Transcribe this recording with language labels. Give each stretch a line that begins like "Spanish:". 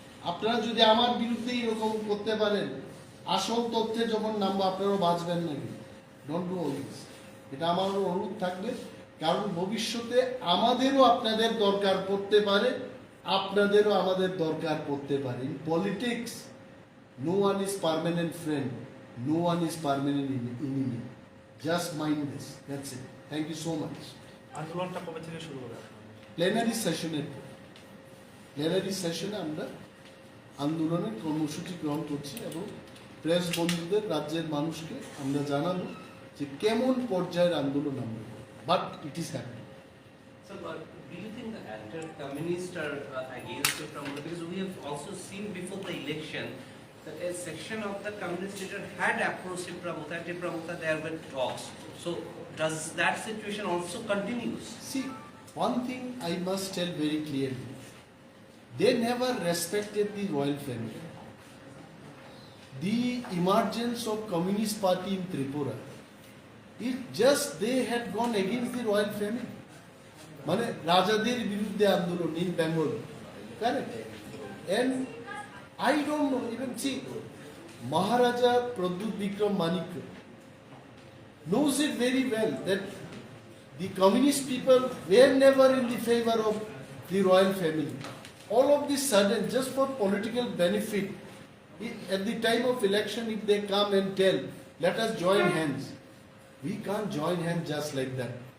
Bangla: আপনারা যদি আমার বিরুদ্ধে এরকম করতে পারেন, আসল তথ্যে যখন নামবো আপনারাও বাঁচবেন নাকি?
English: Don't do all this.
Bangla: এটা আমার অনুরোধ থাকবে, কারণ ভবিষ্যতে আমাদেরও আপনাদের দরকার পড়তে পারে, আপনাদেরও আমাদের দরকার পড়তে পারে।
English: In politics no one is permanent friend, no one is permanent enemy. Just mind this. That's it. Thank you so much.
Bangla: আন্দোলনটা কবে থেকে শুরু হবে? প্লেনারি সেশনের পর। প্লেনারি সেশনে আমরা আন্দোলনের কর্মসূচি গ্রহণ করছি এবং প্রেস বন্ধুদের, রাজ্যের মানুষকে আমরা জানাবো যে কেমন পর্যায়ের আন্দোলন আমরা করব।
English: But it is happening. So, do you think the anti-communists are against the promoter? Because we have also seen before the election that a section of the communist leader had approached Pramukha, and Pramukha there were talks. So, does that situation also continues? See, one thing I must tell very clearly. They never respected the royal family. The emergence of Communist Party in Tripura, it just they had gone against the royal family.
Bangla: মানে রাজাদের বিরুদ্ধে আন্দোলন
English: in Bengal, correct? And I don't know, even see, Maharaja Pradut Vikram Manik knows it very well that the communist people were never in the favor of the royal family. All of this sudden, just for political benefit, at the time of election, if they come and tell, let us join hands, we can't join hands just like that.